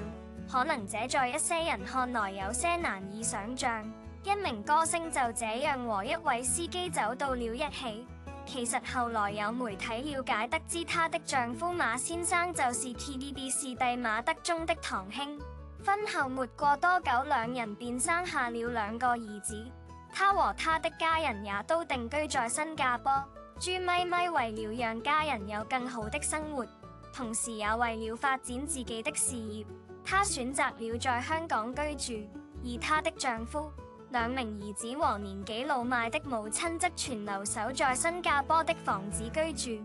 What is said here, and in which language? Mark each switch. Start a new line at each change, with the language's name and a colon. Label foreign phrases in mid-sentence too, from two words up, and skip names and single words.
Chinese: 可能這在一些人看來有些難以想象，一名歌星就這樣和一位司機走到了一起。其實後來有媒體了解得知，她的丈夫馬先生就是 TVB 視帝馬德鐘的堂兄。婚後沒過多久，2人便生下了2個兒子。她和她的家人也都定居在新加坡。朱咪咪為了讓家人有更好的生活，同時也為了發展自己的事業，她選擇了在香港居住。而她的丈夫、2名兒子和年紀老邁的母親則全留守在新加坡的房子居住。